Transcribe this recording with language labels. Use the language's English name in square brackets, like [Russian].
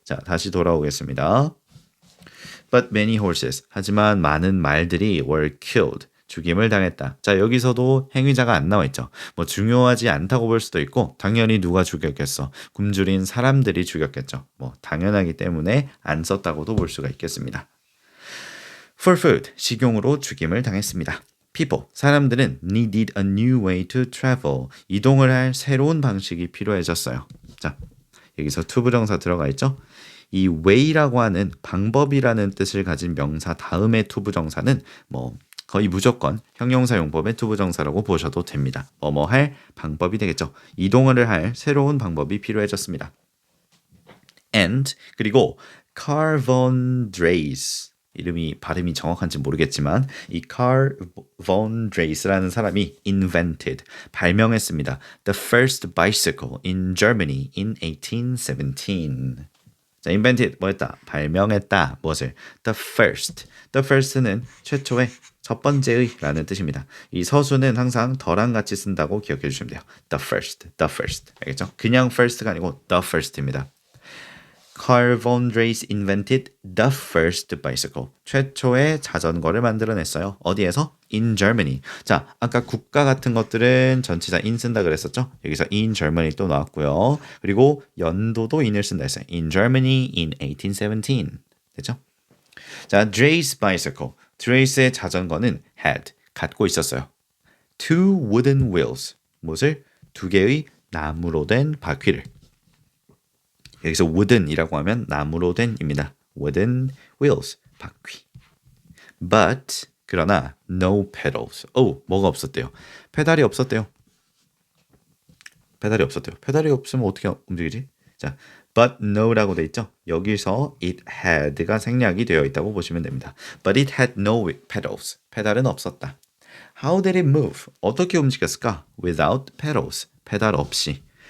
[Korean] 자, 다시 돌아오겠습니다. [English] But many horses, [Korean] 하지만 많은 말들이 [English] were killed, [Korean] 죽임을 당했다. 자, 여기서도 행위자가 안 나와 있죠. 뭐 중요하지 않다고 볼 수도 있고 당연히 누가 죽였겠어. 굶주린 사람들이 죽였겠죠. 뭐 당연하기 때문에 안 썼다고도 볼 수가 있겠습니다. [English] For food, [Korean] 식용으로 죽임을 당했습니다. [English] People, [Korean] 사람들은 [English] needed a new way to travel, [Korean] 이동을 할 새로운 방식이 필요해졌어요. 자, 여기서 to 부정사 들어가 있죠. 이 way라고 하는 방법이라는 뜻을 가진 명사 다음에 to 부정사는 뭐 거의 무조건 형용사 용법의 to 부정사라고 보셔도 됩니다. 뭐뭐 할 방법이 되겠죠. 이동을 할 새로운 방법이 필요해졌습니다. [English] And [Korean] 그리고 Carl von Dreis, 이름이 발음이 정확한지 모르겠지만 이 Carl von Dreis라는 사람이 invented, 발명했습니다. [English] The first bicycle in Germany in 1817. [Korean] 자, invented 뭐였다? 발명했다. 무엇을? [English] The first. [Korean] The first는 최초의, 첫 번째의 라는 뜻입니다. 이 서수는 항상 더랑 같이 쓴다고 기억해 주시면 돼요. [English] The first, the first. [Korean] 알겠죠? 그냥 first가 아니고 the first입니다. [English] Carl von Dreis invented the first bicycle. [Korean] 최초의 자전거를 만들어냈어요. 어디에서? [English] In Germany. [Korean] 자, 아까 국가 같은 것들은 전치사 in 쓴다 그랬었죠? 여기서 in Germany 또 나왔고요. 그리고 연도도 in을 쓴다 했어요. [English] In Germany in 1817. [Korean] 됐죠? 자, [English] Dreis bicycle. [Korean] Dreis의 자전거는 had, 갖고 있었어요. [English] Two wooden wheels. [Korean] 무엇을? 두 개의 나무로 된 바퀴를. 여기서 wooden이라고 하면 나무로 된입니다. [English] wooden wheels, [Korean] 바퀴. [English] But, [Korean] 그러나 [English] no pedals. [Korean] 뭐가 없었대요? 페달이 없었대요. 페달이 없으면 어떻게 움직이지? 자, but no라고 돼 있죠? 여기서 [English] it had [Korean] 가 생략이 되어 있다고 보시면 됩니다. [English] But it had no pedals. [Korean] 페달은 없었다. [English] How did it move? [Korean] 어떻게 움직였을까? [English] Without pedals. [Korean] 페달 없이.